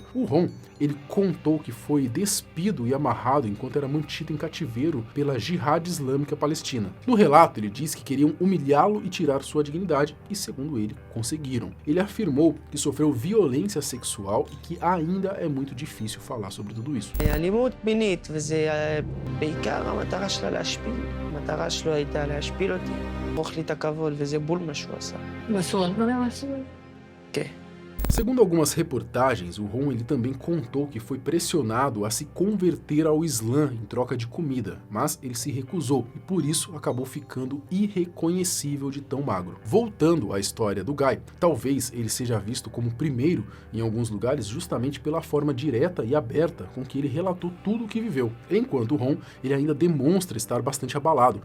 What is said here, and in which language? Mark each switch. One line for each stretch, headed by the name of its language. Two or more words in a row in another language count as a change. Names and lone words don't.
Portuguese: O Ron, ele contou que foi despido e amarrado enquanto era mantido em cativeiro pela Jihad Islâmica Palestina. No relato, ele diz que queriam humilhá-lo e tirar sua dignidade, e segundo ele, conseguiram. Ele afirmou que sofreu violência sexual e que ainda é muito difícil falar sobre tudo isso.
Hebrew: אלימות מינית, וזה בעיקר המטרה שלה להשפיל. המטרה שלו הייתה להשפיל אותי, למוך לי את הכבוד, וזה בול מה שהוא עשה. בסוף דברים עשו. כן.
Portuguese: Segundo algumas reportagens, o Ron ele também contou que foi pressionado a se converter ao Islã em troca de comida, mas ele se recusou e por isso acabou ficando irreconhecível de tão magro. Voltando à história do Guy, talvez ele seja visto como o primeiro em alguns lugares justamente pela forma direta e aberta com que ele relatou tudo o que viveu, enquanto o Ron ele ainda demonstra estar bastante abalado.